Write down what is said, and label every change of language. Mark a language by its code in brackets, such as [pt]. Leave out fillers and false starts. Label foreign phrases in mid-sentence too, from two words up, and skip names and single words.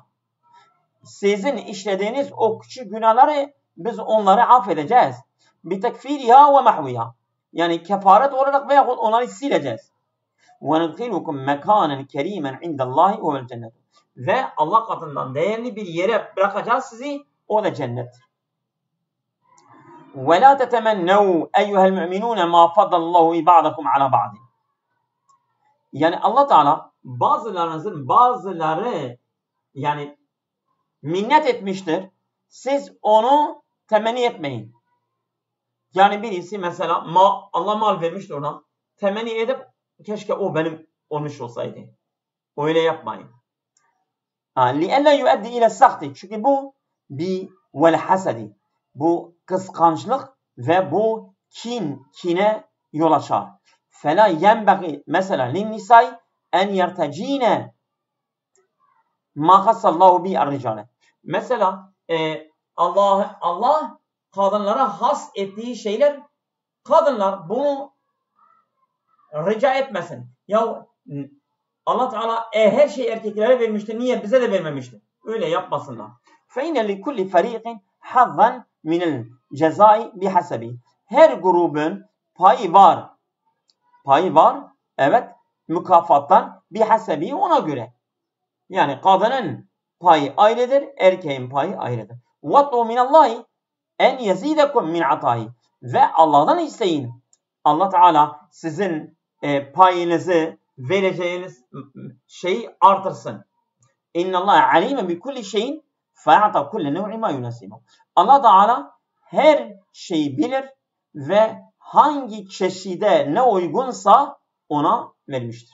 [tr] Sizin işlediğiniz o küçük günahları biz onları affedeceğiz. [ar] بتكفيرها ومحوها. [tr] Yani kefaret olarak veya onları sileceğiz. [ar] وندخلكم مكانا كريما عند الله والجنة. [tr] Ve Allah katından değerli bir yere bırakacağız sizi, o da cennettir. [ar] وَلَا تَتَمَنَّوْا اَيُّهَا الْمُؤْمِنُونَ مَا فَضَّلَ اللّٰهُ بَعْضَكُمْ عَلَى بَعْضٍ. [tr] Yani Allah Teala bazıları yani minnet etmiştir. siz onu temenni etmeyin. Yani birisi mesela Allah mal vermiştir ona. Temenni edip keşke o benim olmuş olsaydı. Öyle yapmayın. [ar] لِأَلَّا يُؤَدِّ إِلَى السَّخْتِ [tr] Çünkü bu وَالْحَسَدِ Bu kıskançlık ve bu kine yol açar. [ar] فَلَا يَنْبَغِي [tr] mesela [ar] لِلنِّسَاءِ اَنْ يَرْتَجِينَ مَا خَصَّ اللّٰهُ بِهِ الرِّجَالَ [tr] Mesela Allah kadınlara has ettiği şeyler, kadınlar bunu rica etmesin. Ya Allah Teala her şeyi erkeklere vermişti. Niye bize de vermemişti? Öyle yapmasınlar. [ar] فَاِنَّ لِكُلِّ فَر۪يقٍ حَظًّا مِنَ الْجَزَاءِ بِحَسَبِهِ [tr] Her grubun payı var. Payı var. Evet. Mükafattan bihasebi ona göre. Yani kadının payı ayrıdır. Erkeğin payı ayrıdır. [ar] وَطُّوا مِنَ اللّٰهِ اَنْ يَزِيدَكُمْ مِنْ عَطَاهِ [tr] Ve Allah'tan isteyin. Allah Teala sizin payınızı vereceğiniz şeyi artırsın. [ar] إن الله عليم بكل شيء فأعطى كل نوع ما يناسبه. [tr] Allah Teala her şeyi bilir ve hangi çeşide ne uygunsa ona vermiştir.